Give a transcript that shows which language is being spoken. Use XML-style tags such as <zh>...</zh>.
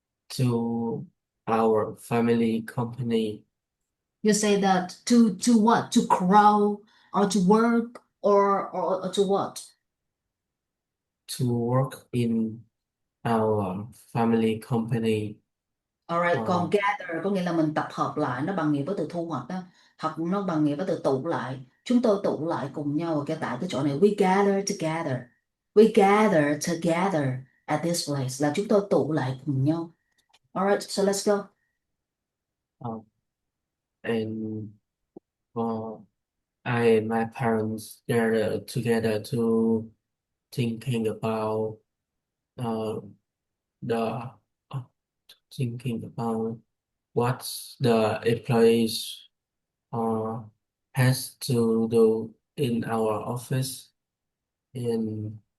<en>to our family company You say that to what? To grow or to work or to what? to work in our family company.</en> <vi>Alright, còn gather có nghĩa là mình tập hợp lại, nó bằng nghĩa với từ thu hoạch đó. Hoặc nó bằng nghĩa với từ tụ lại. Chúng tôi tụ lại cùng nhau ở tại cái chỗ này.</vi> <en>We gather together. We gather together at this place,</en> <vi>là chúng tôi tụ lại cùng nhau.</vi> <en>All right, so let's go. And I and my parents gathered together to thinking about uh, the thinking about what the employees uh, has to do in our office, and</en>